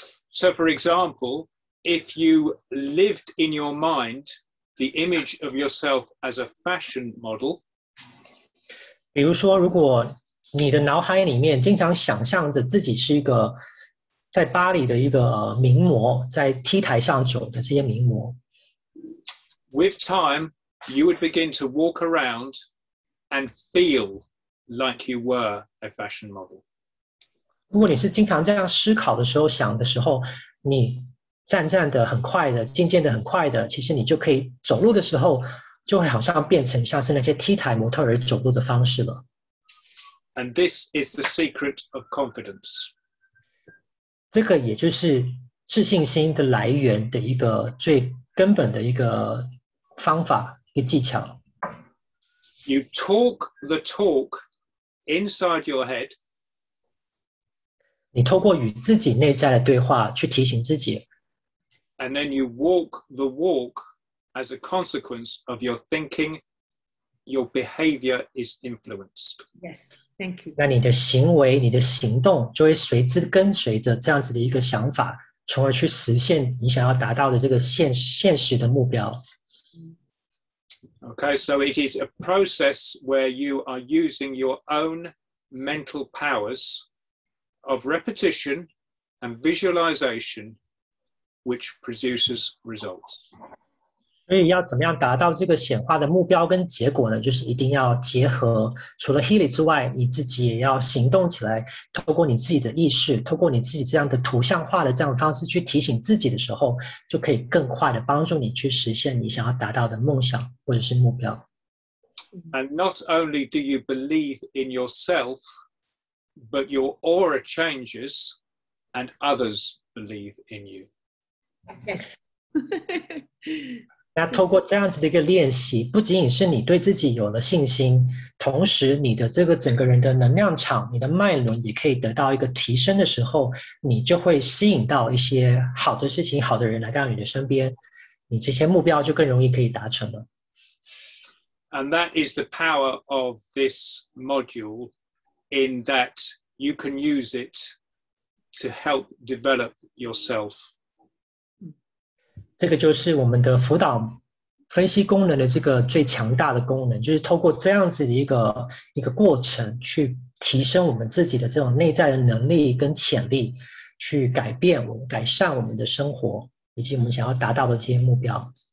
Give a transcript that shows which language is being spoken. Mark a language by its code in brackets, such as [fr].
[en] So for example, if you lived in your mind the image of yourself as a fashion model, [zh] 比如说，如果你的脑海里面经常想象着自己是一个在巴黎的一个名模，在 T 台上走的这些名模。 [en] with time, you would begin to walk around and feel like you were a fashion model. [zh] 如果你是经常这样思考的时候、想的时候，你站的很快的，渐的很快的，其实你就可以走路的时候，就会好像变成像是那些 T 台模特儿走路的方式了。 [en] And this is the secret of confidence. [zh] 这个也就是自信心的来源的一个最根本的一个方法、一个技巧。 [en] You talk the talk inside your head. [zh] 你透过与自己内在的对话去提醒自己。 [en] And then you walk the walk as a consequence of your thinking, your behavior is influenced. Yes, thank you. [zh] 那你的行为、你的行动就会跟随着这样子的一个想法，从而去实现你想要达到的这个现实的目标。 [en] Okay, so it is a process where you are using your own mental powers of repetition and visualization, which produces results. [zh] 所以要怎么样达到这个显化的目标跟结果呢？就是一定要结合除了 Healy 之外，你自己也要行动起来，透过你自己的意识，透过你自己这样的图像化的这样的方式去提醒自己的时候，就可以更快的帮助你去实现你想要达到的梦想或者是目标。 [en] And not only do you believe in yourself, but your aura changes and others believe in you. Yes. [zh] 那透过这样子的一个练习，不仅仅是你对自己有了信心，同时你的这个整个人的能量场、你的脉轮也可以得到一个提升的时候，你就会吸引到一些好的事情、好的人来到你的身边，你这些目标就更容易可以达成了。 [en] And that is the power of this module, in that you can use it to help develop yourself. [zh] 这个就是我们的辅导分析功能的这个最强大的功能，就是透过这样子的一个过程，去提升我们自己的这种内在的能力跟潜力，去改善我们的生活，以及我们想要达到的这些目标。